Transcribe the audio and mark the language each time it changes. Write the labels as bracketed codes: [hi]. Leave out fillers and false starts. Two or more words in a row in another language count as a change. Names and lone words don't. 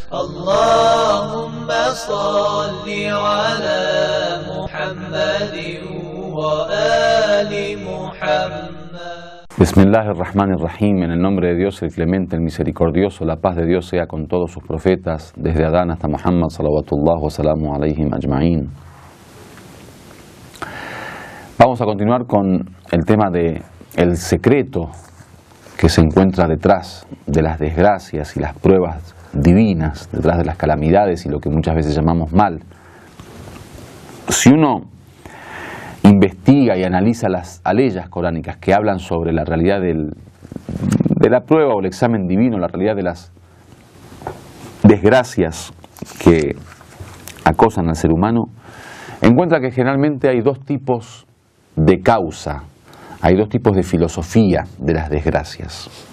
[ar] اللهم صل على محمد وآل محمد. بسم الله الرحمن الرحيم, [es] en el nombre de Dios, el clemente, el misericordioso, la paz de Dios sea con todos sus profetas, desde Adán hasta Muhammad, [ar] صلوات الله وسلامه عليهم أجمعين. [es] Vamos a continuar con el tema de el secreto que se encuentra detrás de las desgracias y las pruebas divinas, detrás de las calamidades y lo que muchas veces llamamos mal. Si uno investiga y analiza las aleyas coránicas que hablan sobre la realidad de la prueba o el examen divino, la realidad de las desgracias que acosan al ser humano, encuentra que generalmente hay dos tipos de causa, hay dos tipos de filosofía de las desgracias.